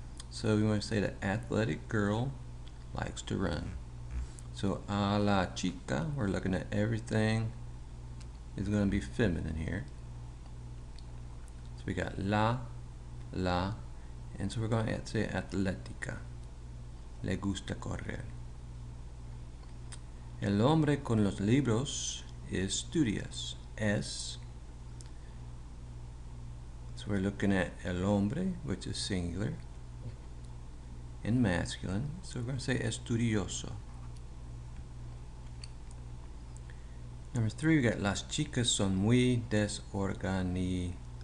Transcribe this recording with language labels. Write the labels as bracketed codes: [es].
[en] So we want to say the athletic girl likes to run. So [es] a la chica, [en] we're looking at everything is going to be feminine here. So we got la, and so we're going to say atlética. [es] Le gusta correr. El hombre con los libros estudias. Es. [en] So we're looking at el hombre, which is singular, in masculine. So we're going to say estudioso. Number 3, we got [es] las chicas son muy desorganizadas.